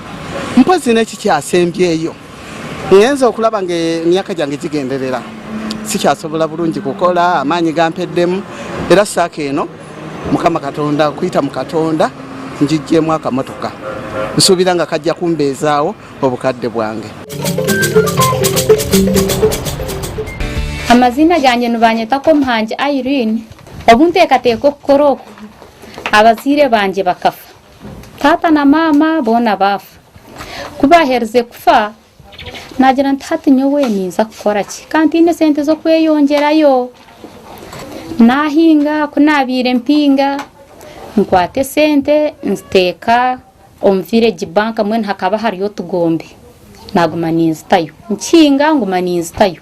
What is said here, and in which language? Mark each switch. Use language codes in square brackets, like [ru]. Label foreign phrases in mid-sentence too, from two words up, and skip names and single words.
[lg] Mpozi n'eki kyasembyeyo ngenza okulaba ng'emyaka gyange gigenderera sikyasobola bulungi kukola, amaanyi gampeddemu, era SACCO eno Mukama Katonda kuyita mu Katonda njijjemu akamotoka. Nsuubira nga kajja kumbeezaawo obukadde bwange. [nyn] Amazina gange nubanyetako Muhangi Irene. Obunteekateeka okukora oku abazaire banje bakafa, taata na maama boona baafa. Kubahereze kufa nagira nti hati nyowe ninza kukora ki kanti ine sente z'okweyongerayo. Nahinga kunaabire mpinga nkwate sente nziteeka omu [en] village bank [nyn] mwene hakaba hariyo tugombe naguma ninzitayo nkinga nguma ninzitayo.